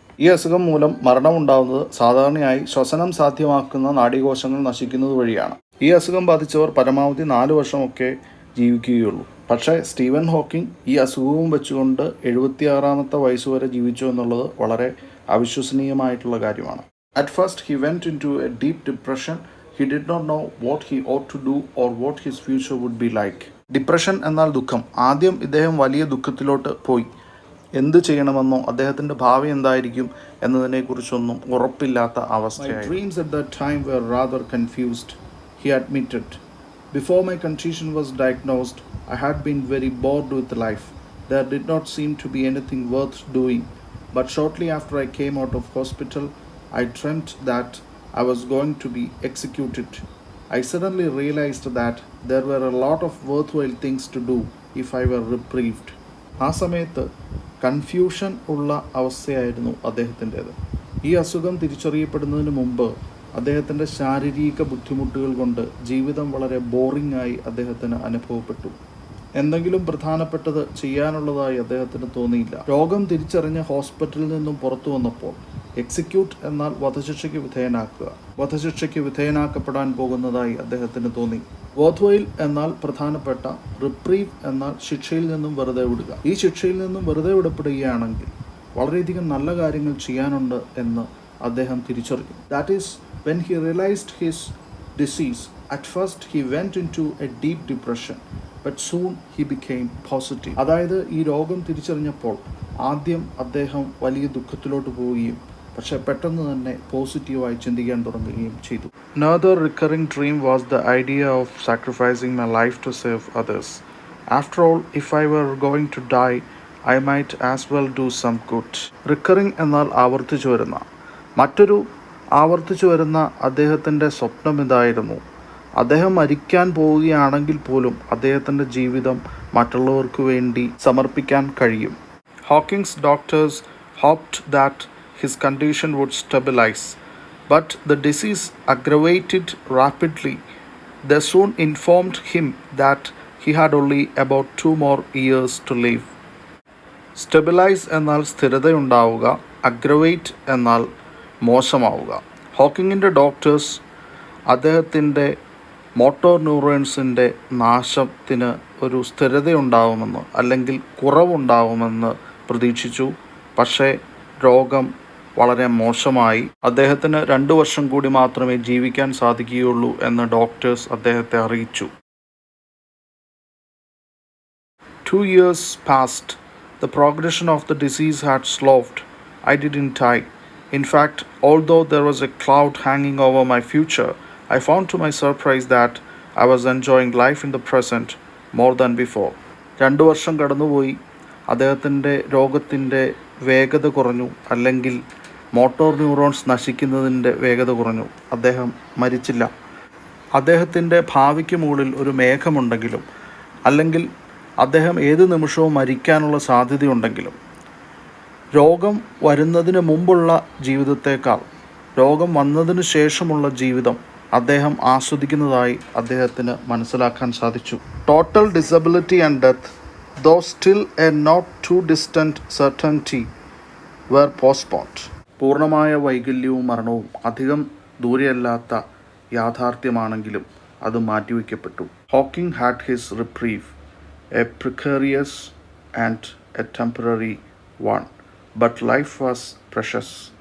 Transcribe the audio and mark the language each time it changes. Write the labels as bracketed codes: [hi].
[ml] ഈ അസുഖം മൂലം മരണമുണ്ടാകുന്നത് സാധാരണയായി ശ്വസനം സാധ്യമാക്കുന്ന നാഡീകോശങ്ങൾ നശിക്കുന്നത് വഴിയാണ്. ഈ അസുഖം ബാധിച്ചവർ പരമാവധി 4 വർഷമൊക്കെ ജീവിക്കുകയുള്ളൂ. പക്ഷേ സ്റ്റീവൻ ഹോക്കിംഗ് ഈ അസുഖവും വെച്ചുകൊണ്ട് 76ാമത്തെ വയസ്സുവരെ ജീവിച്ചു എന്നുള്ളത് വളരെ അവിശ്വസനീയമായിട്ടുള്ള കാര്യമാണ്. [en] At first he went into a deep depression. He did not know what he ought to do or what his future would be like. [ml] Depression എന്നാൽ ദുഃഖം. ആദ്യം ഇദ്ദേഹം വലിയ ദുഃഖത്തിലോട്ട് പോയി. എന്ത് ചെയ്യണമെന്നോ അദ്ദേഹത്തിൻ്റെ ഭാവി എന്തായിരിക്കും എന്നതിനെക്കുറിച്ചൊന്നും ഉറപ്പില്ലാത്ത അവസ്ഥയായി. [en] My dreams at that time were rather confused, he admitted. Before my condition was diagnosed, I had been very bored with life. There did not seem to be anything worth doing. But shortly after I came out of hospital, I dreamt that I was going to be executed. I suddenly realized that there were a lot of worthwhile things to do if I were reprieved. [ml] ആ സമയത്ത് confusion ഉള്ള അവസ്ഥയായിരുന്നു അദ്ദേഹത്തിൻ്റേത്. ഈ അസുഖം തിരിച്ചറിയപ്പെടുന്നതിന് മുമ്പ് അദ്ദേഹത്തിൻ്റെ ശാരീരിക ബുദ്ധിമുട്ടുകൾ കൊണ്ട് ജീവിതം വളരെ ബോറിംഗ് ആയി അദ്ദേഹത്തിന് അനുഭവപ്പെട്ടു. എന്തെങ്കിലും പ്രധാനപ്പെട്ടത് ചെയ്യാനുള്ളതായി അദ്ദേഹത്തിന് തോന്നിയില്ല. രോഗം തിരിച്ചറിഞ്ഞ് ഹോസ്പിറ്റലിൽ നിന്നും പുറത്തു വന്നപ്പോൾ എക്സിക്യൂട്ട് എന്നാൽ വധശിക്ഷയ്ക്ക് വിധേയനാക്കുക. വധശിക്ഷയ്ക്ക് വിധേയനാക്കപ്പെടാൻ പോകുന്നതായി അദ്ദേഹത്തിന് തോന്നി. വോത്വയിൽ എന്നാൽ പ്രധാനപ്പെട്ട, റിപ്രീവ് എന്നാൽ ശിക്ഷയിൽ നിന്നും വെറുതെ വിടുക. ഈ ശിക്ഷയിൽ നിന്നും വെറുതെ വിടപ്പെടുകയാണെങ്കിൽ വളരെയധികം നല്ല കാര്യങ്ങൾ ചെയ്യാനുണ്ട് എന്ന് അദ്ദേഹം തിരിച്ചറിഞ്ഞു. [en] That is when he realised his disease. At first he went into a deep depression but soon he became positive. [ml] അതായത് ഈ രോഗം തിരിച്ചറിഞ്ഞപ്പോൾ ആദ്യം അദ്ദേഹം വലിയ ദുഃഖത്തിലോട്ട് പോവുകയും പക്ഷെ പെട്ടെന്ന് തന്നെ പോസിറ്റീവായി ചിന്തിക്കാൻ തുടങ്ങുകയും ചെയ്തു. [en] Another recurring dream was the idea of sacrificing my life to save others. After all, if I were going to die, I might as well do some good. [ml] Recurring എന്നാൽ ആവർത്തിച്ചു വരുന്ന. മറ്റൊരു ആവർത്തിച്ചു വരുന്ന അദ്ദേഹത്തിൻ്റെ സ്വപ്നം ഇതായിരുന്നു. അദ്ദേഹം മരിക്കാൻ പോവുകയാണെങ്കിൽ പോലും അദ്ദേഹത്തിൻ്റെ ജീവിതം മറ്റുള്ളവർക്ക് വേണ്ടി സമർപ്പിക്കാൻ കഴിയും. [en] Hawking's doctors hoped that his condition would stabilize, but the disease aggravated rapidly. They soon informed him that he had only about 2 more years to live. [ml] Stabilize എന്നാൽ സ്ഥിരതയുണ്ടാവുക, അഗ്രവേറ്റ് എന്നാൽ മോശമാവുക. ഹോക്കിങ്ങിൻ്റെ ഡോക്ടേഴ്സ് അദ്ദേഹത്തിൻ്റെ മോട്ടോർ ന്യൂറോൺസിൻ്റെ നാശത്തിന് ഒരു സ്ഥിരതയുണ്ടാവുമെന്ന് അല്ലെങ്കിൽ കുറവുണ്ടാവുമെന്ന് പ്രതീക്ഷിച്ചു. പക്ഷേ രോഗം വളരെ മോശമായി. അദ്ദേഹത്തിന് 2 വർഷം കൂടി മാത്രമേ ജീവിക്കാൻ സാധിക്കുകയുള്ളൂ എന്ന് ഡോക്ടേഴ്സ് അദ്ദേഹത്തെ അറിയിച്ചു. [en] 2 years passed. The progression of the disease had slowed. I didn't die. In fact, although there was a cloud hanging over my future, I found to my surprise that I was enjoying life in the present more than before. [ml] 2 വർഷം കടന്നുപോയി. അദ്ദേഹത്തിൻ്റെ രോഗത്തിൻ്റെ വേഗത കുറഞ്ഞു, അല്ലെങ്കിൽ motor neurons നശിക്കുന്നതിൻ്റെ വേഗത കുറഞ്ഞു. അദ്ദേഹം മരിച്ചില്ല. അദ്ദേഹത്തിൻ്റെ ഭാവിക്ക് മുകളിൽ ഒരു മേഘമുണ്ടെങ്കിലും, അല്ലെങ്കിൽ അദ്ദേഹം ഏത് നിമിഷവും മരിക്കാനുള്ള സാധ്യതയുണ്ടെങ്കിലും, രോഗം വരുന്നതിന് മുമ്പുള്ള ജീവിതത്തേക്കാൾ രോഗം വന്നതിന് ശേഷമുള്ള ജീവിതം അദ്ദേഹം ആസ്വദിക്കുന്നതായി അദ്ദേഹത്തിന് മനസ്സിലാക്കാൻ സാധിച്ചു. [en] Total disability and death, though still a not too distant certainty, were postponed. [ml] പൂർണ്ണമായ വൈകല്യവും മരണവും അധികം ദൂരെയല്ലാത്ത യാഥാർത്ഥ്യമാണെങ്കിലും അത് മാറ്റിവെക്കപ്പെട്ടു. [en] Hawking had his reprieve, a precarious and a temporary one, but life was precious.